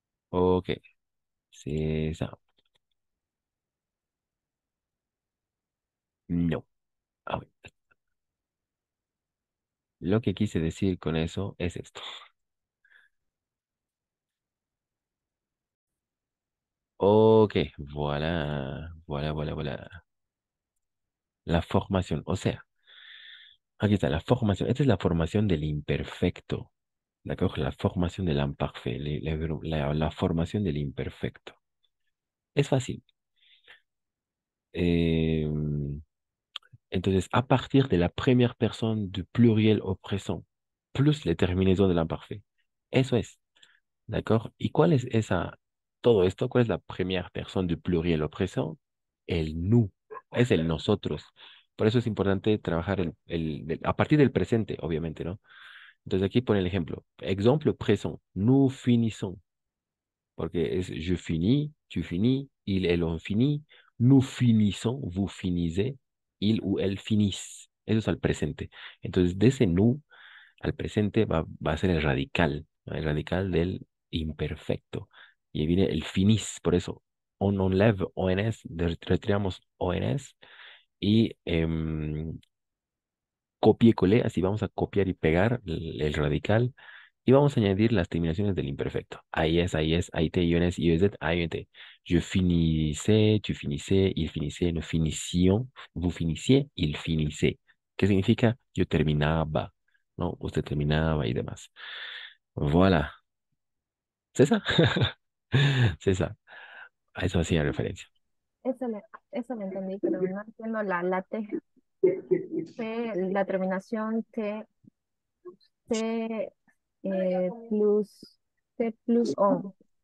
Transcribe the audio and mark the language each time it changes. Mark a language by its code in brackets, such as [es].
[es] Ok, sí, no. A ver, lo que quise decir con eso es esto. [fr] Ok, voilà, voilà, voilà, voilà. [es] La formación, o sea, aquí está la formación. Esta es la formación del imperfecto. ¿De acuerdo? La formación del imparfait, la formación del imperfecto. Es fácil. Eh, entonces, a partir de la primera persona [fr] du pluriel au présent, plus la terminaison de l'imparfait. [es] Eso es, [fr] ¿d'accord? [es] ¿Y cuál es esa, todo esto? ¿Cuál es la primera persona [fr] du pluriel au présent? [es] El nous, es el nosotros. Por eso es importante trabajar a partir del presente, obviamente, ¿no? Entonces aquí pone el ejemplo. [fr] Exemple présent, nous finissons. [es] Porque es [fr] je finis, tu finis, il, elle ont fini, nous finissons, vous finissez, il ou elle finissent. [es] Eso es al presente. Entonces, de ese nous al presente va a ser el radical, ¿no? El radical del imperfecto. Y ahí viene el finis, por eso [fr] on enlève ONS, [es] retiramos ONS y [fr] copie-coller, [es] así vamos a copiar y pegar el radical y vamos a añadir las terminaciones del imperfecto. Ahí es, ahí te, iones, IEZ, AINT. [fr] Je finissais, tu finissais, il finissait, nous finissions, vous finissiez, il finissait. [es] ¿Qué significa? Yo terminaba, ¿no? Usted terminaba y demás. [fr] Voilà. ¿C'est ça? C'est ça. [es] A eso hacía referencia. Eso eso le entendí, pero no entiendo la T, la terminación T plus, T plus on.